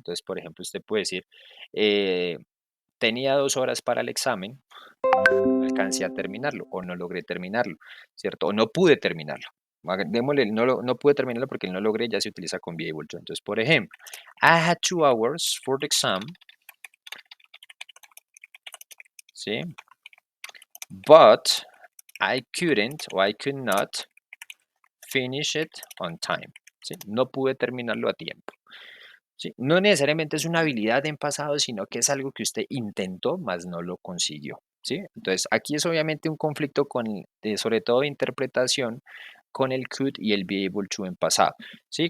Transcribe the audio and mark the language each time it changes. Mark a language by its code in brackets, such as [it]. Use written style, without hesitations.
[es] Entonces, por ejemplo, usted puede decir, eh, tenía 2 horas para el examen, no alcancé a terminarlo o no logré terminarlo, ¿cierto? O no pude terminarlo. Démosle, no pude terminarlo porque el no logré ya se utiliza con be able to. Entonces, por ejemplo, [en] I had 2 hours for the exam, ¿sí? But I couldn't or I could not finish it on time, ¿sí? [es] No pude terminarlo a tiempo. ¿Sí? No necesariamente es una habilidad en pasado, sino que es algo que usted intentó, mas no lo consiguió. ¿Sí? Entonces, aquí es obviamente un conflicto sobre todo de interpretación con el could y el be able to en pasado. ¿Sí?